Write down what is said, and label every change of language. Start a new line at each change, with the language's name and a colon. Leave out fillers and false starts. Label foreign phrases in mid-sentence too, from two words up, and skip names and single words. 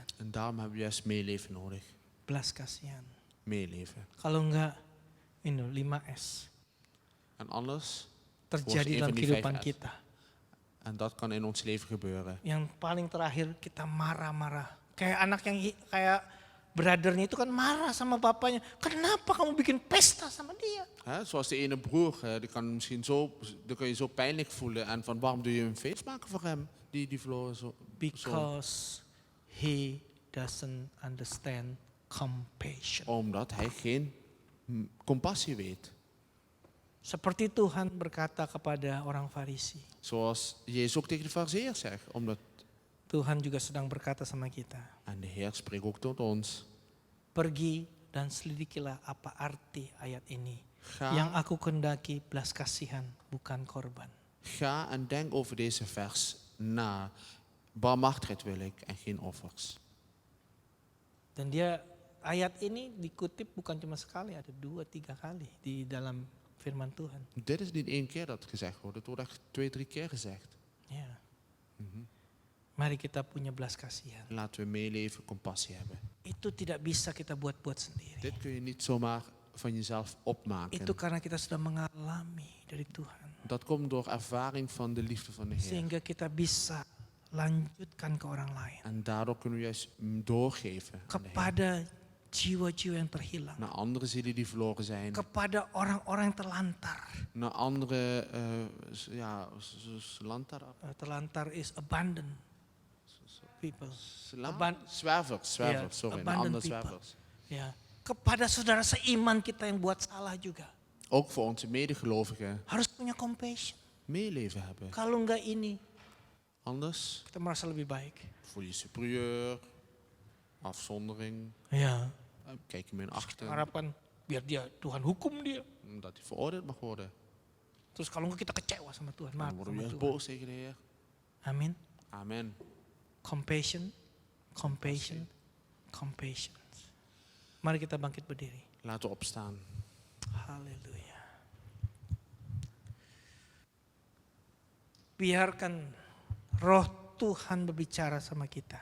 Dutch: En daarom hebben we juist meeleven nodig.
Indonesian: Belas kasihan.
Dutch: Meeleven.
Indonesian: Kalau enggak, ini 5S.
Dutch: En anders,
Indonesian: Terjadi
Dutch: een
Indonesian: dalam
Dutch: van die
Indonesian: kehidupan 5S. kita.
Dutch: En dat kan in ons leven gebeuren.
Indonesian: Yang paling terakhir kita marah-marah. Kayak anak yang kayak brothernya itu kan marah sama bapaknya. Kenapa kamu bikin pesta sama dia?
Dutch: Hè, zoals de ene broer, die kan misschien zo, die kan je zo pijnlijk voelen. En van waarom doe je een feest maken voor hem? Die verloren zoon.
English: Because he doesn't understand compassion.
Dutch: Omdat hij geen compassie weet.
Indonesian: Seperti Tuhan berkata kepada orang Farisi.
Dutch: Zoals Jezus ook tegen de fariseërs zegt. Omdat,
Indonesian: Tuhan juga sedang berkata sama kita.
Dutch: en de Heer spreekt ook tot ons.
Indonesian: Pergi dan selidikilah apa arti ayat ini.
Dutch: Ga,
Indonesian: Yang aku kehendaki belas kasihan, bukan korban.
Dutch: ga en denk over deze vers na. Barmhartigheid wil ik en geen offers.
Indonesian: Dan dia ayat ini dikutip bukan cuma sekali, ada 2-3 kali di dalam firman Tuhan.
Dutch: Dit is niet één keer dat gezegd wordt. Het wordt echt 2-3 keer gezegd.
Indonesian: Ya. Mari kita punya belas kasihan.
Dutch: Laten we meeleven, compassie hebben.
Indonesian: Itu tidak bisa kita buat-buat sendiri.
Dutch: Dit kun je niet zomaar van jezelf opmaken.
Indonesian: Itu karena kita sudah mengalami dari Tuhan.
Dutch: Dat komt door ervaring van de liefde van de Heer.
Indonesian: Sehingga kita bisa lanjutkan ke orang lain.
Dutch: En daardoor kunnen we juist doorgeven aan de Heer.
Indonesian: Kepada jiwa-jiwa yang terhilang.
Dutch: Naar andere zielen die verloren zijn.
Indonesian: Kepada orang-orang yang terlantar.
Dutch: Naar andere, lantar.
English: Terlantar is abandoned. people.
Dutch: Zwervers, sorry, een
English: abandoned
Dutch: ander
English: people.
Dutch: zwervers.
Indonesian: Ya, kepada saudara seiman kita yang buat salah juga.
Dutch: Ook voor onze medegelovigen
Indonesian: Harus punya compassion.
Dutch: meeleven hebben.
Indonesian: Kalau enggak ini,
Dutch: Anders
Indonesian: kita merasa lebih baik.
Dutch: voel je superieur, afzondering,
Indonesian: Ya,
Dutch: kijk je min achter,
Indonesian: harapkan biar dia Tuhan hukum dia.
Dutch: omdat hij veroordeeld mag worden.
Indonesian: Terus kalau enggak kita kecewa sama Tuhan,
Dutch: Dan
Indonesian: marah
Dutch: worden we
Indonesian: sama
Dutch: juist
Indonesian: Tuhan.
Dutch: boos tegen de Heer.
Indonesian: Amin.
Dutch: Amen.
English: Compassion, compassion, compassion.
Indonesian: Mari kita bangkit berdiri.
Dutch: Laten we opstaan.
Indonesian: Haleluya. Biarkan roh Tuhan berbicara sama kita.